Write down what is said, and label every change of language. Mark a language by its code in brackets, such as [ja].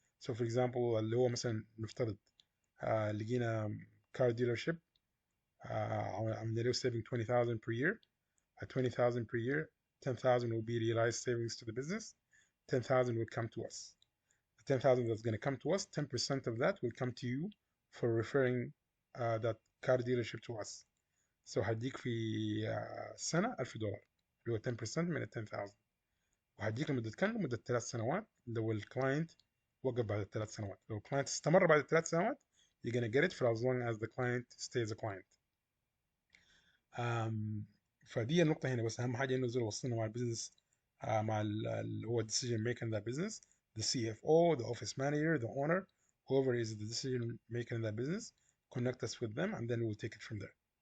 [en] So for example, [ar] اللي هو مثلا نفترض لقينا [en] car dealership [ar] عملنا له [en] saving 20,000 per year. At 20,000 per year, 10,000 will be realized savings to the business. 10,000 will come to us. The 10,000 that's going to come to us, 10% of that will come to you for referring that car dealership to us. [ar] So هديك في سنة $1,000 اللي هو 10% من ال 10,000. وهديك لمدة كام؟ لمدة 3 سنوات لو الكلاينت وقف بعد ال3 سنوات. لو الكلاينت استمر بعد ال3 سنوات, [en] you're going to get it for as long as the client stays a client. [ar] فدي النقطة هنا. بس أهم حاجة إنه زي وصلنا مع البيزنس مع اللي هو [en] decision maker in that business, the CFO, the office manager, the owner, whoever is the decision maker in that business, connect us with them and then we'll take it from there.